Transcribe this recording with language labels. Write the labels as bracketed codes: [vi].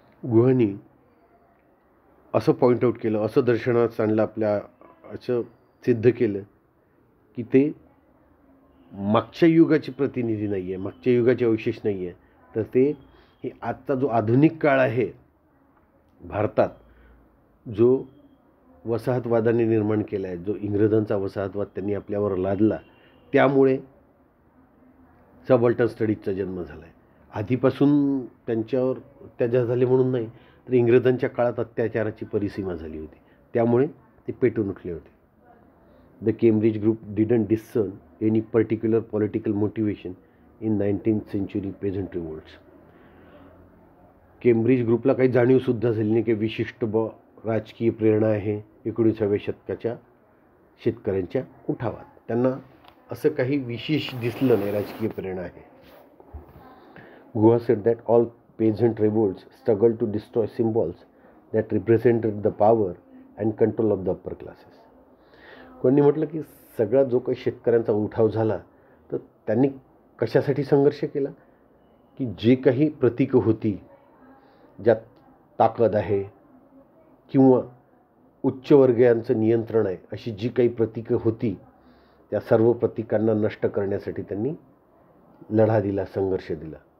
[mr] गुहांनी असं point out केलं, असं दर्शनात आणलं आपल्या, असं सिद्ध केलं की ते मागच्या युगाचे प्रतिनिधी नाही आहे, मागच्या युगाचे अवशेष नाही आहे, तर ते हे आजचा जो आधुनिक काळ आहे भारतात, जो वसाहतवादाने निर्माण केला आहे, जो इंग्रजांचा वसाहतवाद त्यांनी आपल्यावर लादला, त्यामुळे सबल्टन स्टडीजचा जन्म झाला आहे. आधीपासून त्यांच्यावर अत्याचार झाले म्हणून नाही, तर इंग्रजांच्या काळात अत्याचाराची परिसीमा झाली होती, त्यामुळे ते पेटून उठले होते. [en] The Cambridge group didn't discern any particular political motivation in 19th century peasant revolts. [mr] Cambridge ग्रुपला काही जाणीवसुद्धा झाली नाही की विशिष्ट राजकीय प्रेरणा आहे 19व्या शतकाच्या शेतकऱ्यांच्या उठावात. त्यांना असं काही विशेष दिसलं नाही राजकीय प्रेरणा आहे. [en] Guha said that all peasant revolts struggled to destroy symbols that represented the power and control of the upper classes. [mr] कोणी म्हटलं की सगळा जो काही शेतकऱ्यांचा उठाव झाला तर त्यांनी कशासाठी संघर्ष केला, की जे काही प्रतीकं होती, ज्यात ताकद आहे किंवा उच्चवर्गीयांचं नियंत्रण आहे, अशी जी काही प्रतीकं होती, त्या सर्व प्रतीकांना नष्ट करण्यासाठी त्यांनी लढा दिला, संघर्ष दिला.